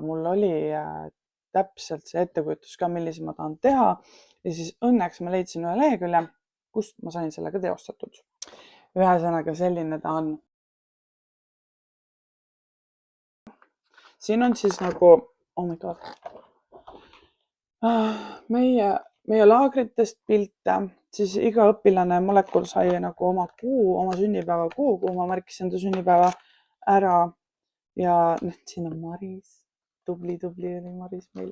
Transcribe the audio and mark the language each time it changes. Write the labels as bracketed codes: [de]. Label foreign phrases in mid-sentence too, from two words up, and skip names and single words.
[et] Mul oli täpselt see ettekujutus ka, millise ma tahan teha ja siis õnneks ma leidsin ühe lehekülje, kust ma sain sellega teostatud. Ühesõnaga selline ta on. Siin on siis nagu, [en] oh my god, [et] meie laagritest pilte, siis iga õpilane molekul sai nagu oma kuu, oma sünnipäeva kuu, kuhu ma märkisin enda sünnipäeva ära. Ja siin on Maris, tubli oli Maris meil.